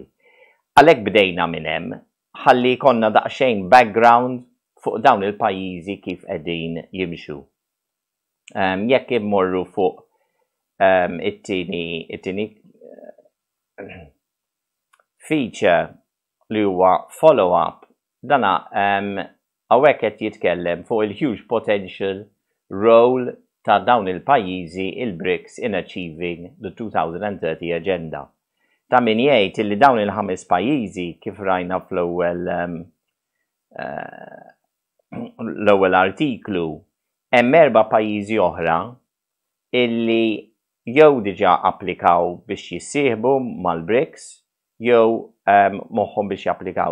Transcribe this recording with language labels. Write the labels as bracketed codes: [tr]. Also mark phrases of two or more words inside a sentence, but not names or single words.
[mt] Għalhekk bdejna minn hemm ħalli konna daqsxejn background fuq dawn il-pajjiżi kif qegħdin jimxu. Jekk immorru fuq it-tieni feature li huwa follow-up, dana hawnhekk qed jitkellem fuq il- [en] huge potential role [mt] ta' dawn il-pajjiżi il-BRICS [en] in achieving the 2030 agenda. [mt] Ta' min jgħid li dawn il-5 pajjiżi kif rajna fl-ewwel artiklu hemm 4 pajjiżi oħra illi jew diġà applikaw biex jissieħbu mal-BRICS jew moħħhom biex japplikaw.